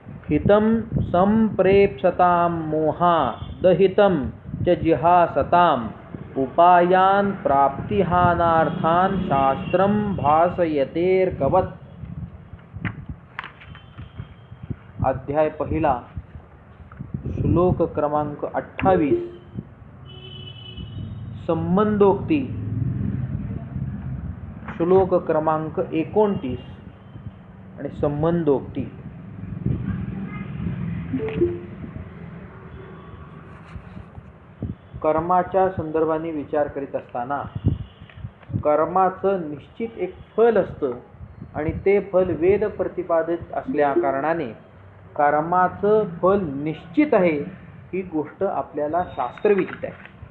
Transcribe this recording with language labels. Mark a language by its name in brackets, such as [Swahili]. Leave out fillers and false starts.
[Sanskrit] हितं संप्रेप्सतां मोहादहितं च जिहासताम् उपायान् प्राप्तिहानार्थान् शास्त्रं भासयतेर्कवत्। [Marathi] अध्याय पहिला श्लोक क्रमांक 28 संबंधोक्ती। श्लोक क्रमांक 29 आणि संबंधोक्ती। कर्माच्या संदर्भाने विचार करीत असताना कर्माचं निश्चित एक फल असतं आणि ते फल वेद प्रतिपादित असल्या कारणाने कर्माचं फल निश्चित आहे ही गोष्ट आपल्याला शास्त्रविदित आहे।